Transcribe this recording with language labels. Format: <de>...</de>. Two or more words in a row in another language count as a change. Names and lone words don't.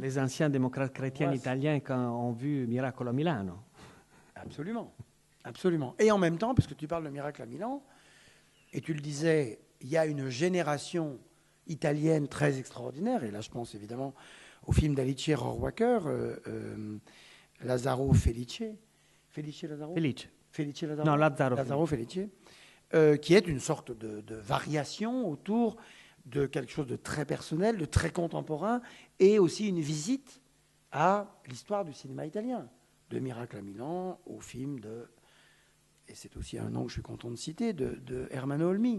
<fr>Les anciens démocrates chrétiens italiens quand ont vu Miracolo Milano. Absolument, absolument. Et en même temps, puisque tu parles de Miracle à Milan, et tu le disais, il y a une génération italienne très extraordinaire, et là je pense évidemment au film d'Alice Rohrwacher, Lazzaro Felice. Felice Lazzaro Felice Lazzaro. Non, Lazzaro Felice, qui est une sorte de variation autour de quelque chose de très personnel, de très contemporain, et aussi une visite à l'histoire du cinéma italien, de Miracle à Milan au film de, et c'est aussi un nom que je suis content de citer, de Ermanno Olmi.</fr>